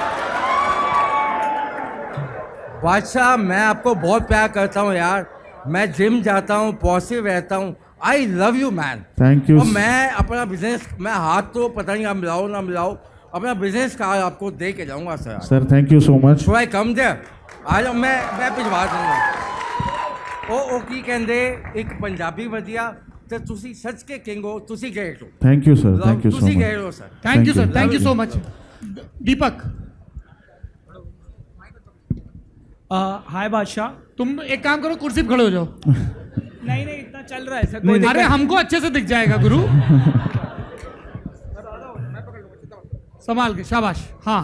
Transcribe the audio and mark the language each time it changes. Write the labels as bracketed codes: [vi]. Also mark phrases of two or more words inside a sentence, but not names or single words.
[hi] बादशाह, मैं आपको बहुत प्यार करता हूँ यार, मैं जिम जाता हूँ, पॉजिटिव रहता हूँ। [en] I love you man. thank you. [hi] और मैं अपना बिजनेस, मैं हाथ तो पता नहीं आप मिलाओ ना मिलाओ, अपना [en] business card [hi] आपको दे के जाऊँगा सर। [en] sir thank you so much. I come there, [hi] आ जाओ, मैं भिजवा दूँगा। [pa] ਉਹ ਕੀ ਕਹਿੰਦੇ, ਇੱਕ ਪੰਜਾਬੀ ਵਧੀਆ ਤੇ ਤੁਸੀਂ ਸੱਚ ਕੇ ਕਿੰਗ ਹੋ, ਤੁਸੀਂ ਗਏ ਹੋ। [en] thank you sir, thank you so [pa] ਤੁਸੀਂ [en] मच। [pa] ਗਏ ਹੋ ਸਰ। [en] thank you sir, thank you so much. दीपक, [hi] हाय बादशाह। तुम एक काम करो, कुर्सी पे खड़े हो जाओ। नहीं नहीं, इतना चल रहा है सर, कोई अरे हमको अच्छे से दिख जाएगा गुरु। संभाल के, शाबाश। हाँ